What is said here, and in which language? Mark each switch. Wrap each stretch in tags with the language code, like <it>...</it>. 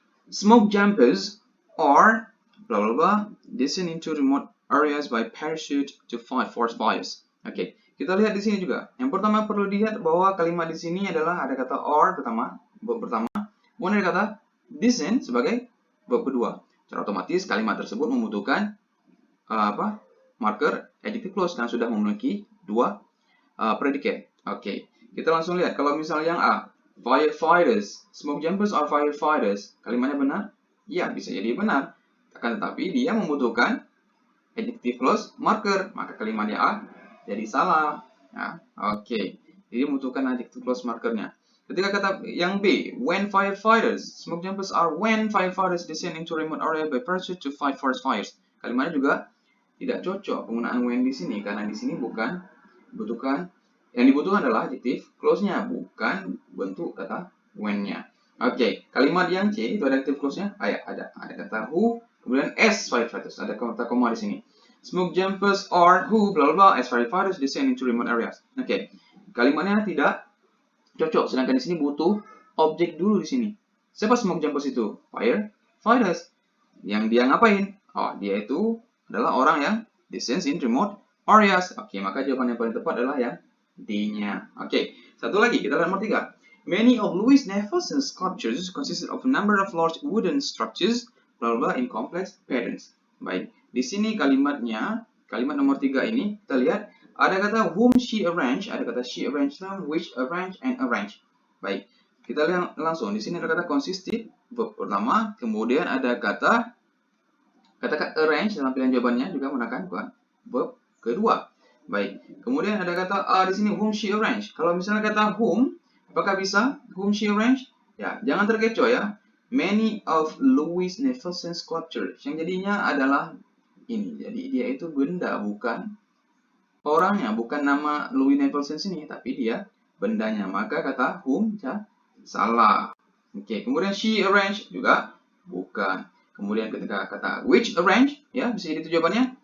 <en>Smoke jumpers are blah blah blah descend into remote areas by parachute to fight forest fires.</en> <id>Okay, kita lihat di sini juga. Yang pertama perlu dilihat bahwa kalimat di sini adalah ada kata are pertama, verb pertama, kemudian ada kata descend sebagai verb kedua. Secara otomatis kalimat tersebut membutuhkan marker adjective clause karena sudah memiliki dua predikat. Oke, kita langsung lihat. Kalau misalnya yang A, firefighters,</id> <en>smoke jumpers are firefighters.</en> <id>Kalimatnya benar? Ya, bisa jadi benar. Akan tetapi dia membutuhkan adjective clause marker, maka kalimatnya A jadi salah. Ya, oke. Jadi membutuhkan adjective clause markernya. Ketika kata yang B,</id> <en>when firefighters, smoke jumpers are when firefighters descend into remote area by parachute to fight forest fires.</en> <id>Kalimatnya juga tidak cocok penggunaan when di sini karena di sini bukan dibutuhkan, yang dibutuhkan adalah adjective clause-nya, bukan bentuk kata when-nya. Oke, kalimat yang C itu ada adjective clause-nya. Ada kata who, kemudian as firefighters, ada kata koma di sini.</id> <en>Smoke jumpers are who blah blah as firefighters descend into remote areas.</en> <id>Oke, kalimatnya tidak cocok, sedangkan di sini butuh objek dulu di sini. Siapa smoke jumpers itu? Firefighters. Yang dia ngapain? Oh, dia itu adalah orang yang</id> <en>descends in remote areas.</en> <id>Oke, maka jawaban yang paling tepat adalah yang D-nya. Oke, satu lagi, kita lihat nomor 3.</id> <en>Many of Louis Nevelson's sculptures consisted of a number of large wooden structures, blah blah in complex patterns.</en> <id>Baik, di sini kalimatnya, kalimat nomor 3 ini, kita lihat ada kata</id> <en>whom she arranged,</en> <id>ada kata</id> <en>she arranged them,</en> <id>which arranged, and arranged. Baik, kita lihat langsung. Di sini ada kata consisted, verb pertama, kemudian ada kata arrange dalam pilihan jawabannya juga menggunakan verb kedua. Baik. Kemudian ada kata di sini</id> <en>whom she arranged.</en> <id>Kalau misalnya kata whom, apakah bisa whom she arranged? Ya, jangan terkecoh ya.</id> <en>Many of Louis Nevelson's sculptures.</en> <id>Yang jadinya adalah ini. Jadi dia itu benda, bukan orangnya, bukan nama Louis Nevelson sini, tapi dia bendanya. Maka kata whom ya salah. Oke, kemudian she arranged juga bukan. Kemudian ketika kata which arrange, ya bisa jadi itu jawabannya.</id>